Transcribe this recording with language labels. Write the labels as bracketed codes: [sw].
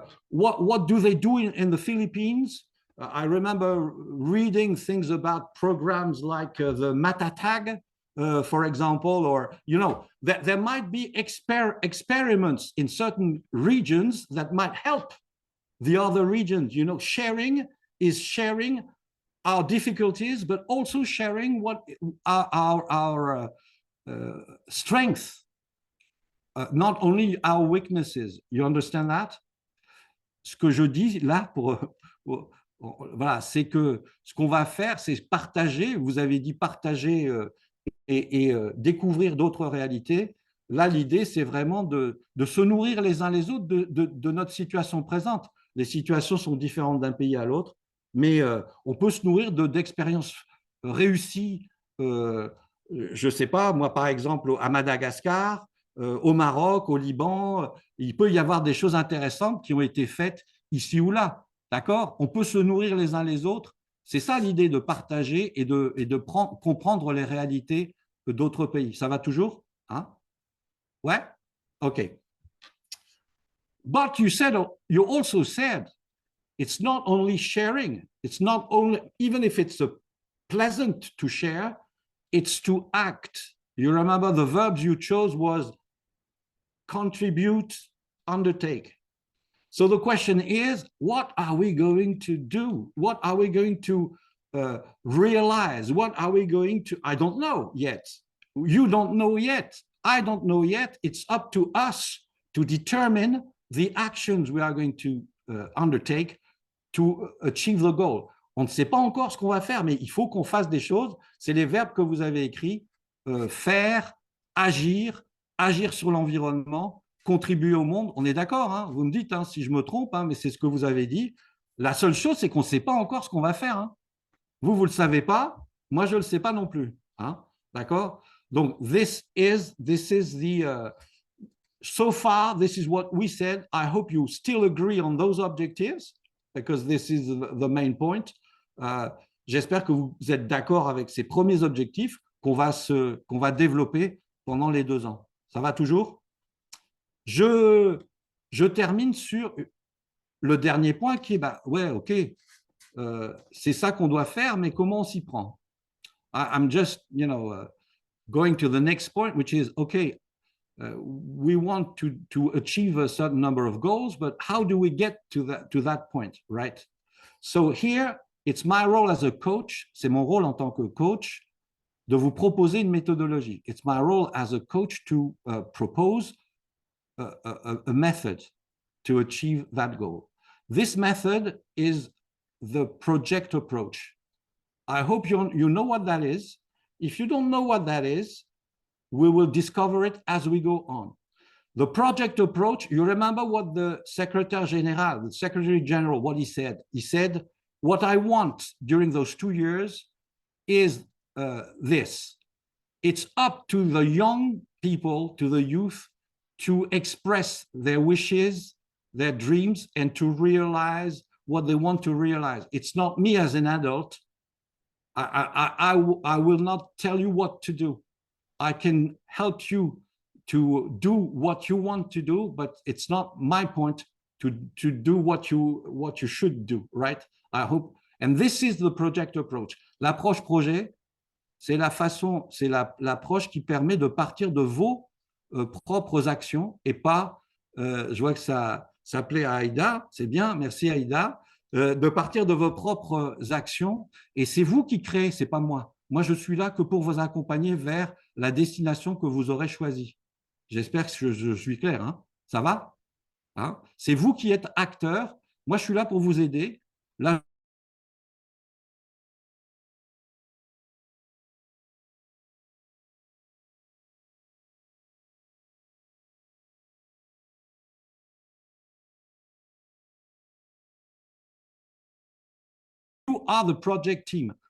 [en] What do they do in the Philippines? I remember reading things about programs like the Matatag, for example, or, you know, there might be experiments in certain regions that might help the other regions. You know, sharing is sharing our difficulties, but also sharing what our strength, not only our weaknesses. You understand that? [fr] Ce que je dis là, voilà, c'est que ce qu'on va faire, c'est partager. Vous avez dit partager et découvrir d'autres réalités. Là, l'idée, c'est vraiment de se nourrir les uns les autres de notre situation présente. Les situations sont différentes d'un pays à l'autre, mais on peut se nourrir d'expériences réussies. Je ne sais pas, moi, par exemple, à Madagascar, au Maroc, au Liban, il peut y avoir des choses intéressantes qui ont été faites ici ou là. D'accord? On peut se nourrir les uns les autres. C'est ça l'idée de partager et de comprendre les réalités d'autres pays. Ça va toujours? Hein? Ouais? OK. [en] But you also said, it's not only sharing. It's not only, even if it's pleasant to share, it's to act. You remember the verbs you chose was contribute, undertake. So the question is, what are we going to do? What are we going to realize? What are we going to, I don't know yet. You don't know yet. I don't know yet. It's up to us to determine the actions we are going to undertake to achieve the goal. [fr] On ne sait pas encore ce qu'on va faire, mais il faut qu'on fasse des choses. C'est les verbes que vous avez écrits. Faire, agir, agir sur l'environnement, contribuer au monde. On est d'accord, hein? Vous me dites hein, si je me trompe, hein, mais c'est ce que vous avez dit. La seule chose, c'est qu'on ne sait pas encore ce qu'on va faire. Hein. Vous ne le savez pas. Moi, je ne le sais pas non plus. Hein? D'accord? Donc, [en] this is the... so far, this is what we said. I hope you still agree on those objectives, because this is the main point. [fr] J'espère que vous êtes d'accord avec ces premiers objectifs qu'on va développer pendant les 2 ans. Ça va toujours? Je termine sur le dernier point qui est, bah, ouais, OK, c'est ça qu'on doit faire, mais comment on s'y prend? [en] I'm just, going to the next point, which is, OK, we want to achieve a certain number of goals, but how do we get to that point, right? So here, it's my role as a coach, [fr] c'est mon rôle en tant que coach de vous proposer une méthodologie. [en] It's my role as a coach to propose a method to achieve that goal. This method is the project approach. I hope you know what that is. If you don't know what that is, we will discover it as we go on. The project approach, you remember what the Secretary General, what he said? He said, what I want during those 2 years is this. It's up to the young people, to the youth, to express their wishes, their dreams, and to realize what they want to realize. It's not me as an adult. I will not tell you what to do. I can help you to do what you want to do, but it's not my point to do what you should do, right? I hope. And this is the project approach. [fr] L'approche projet, c'est l'approche qui permet de partir de vos propres actions et pas, je vois que ça plaît à Aïda, c'est bien, merci Aïda, de partir de vos propres actions et c'est vous qui créez, c'est pas moi. Moi, je suis là que pour vous accompagner vers la destination que vous aurez choisie. J'espère que je suis clair, hein? Ça va? Hein? C'est vous qui êtes acteur. Moi, je suis là pour vous aider. [en] Là, you are the project team.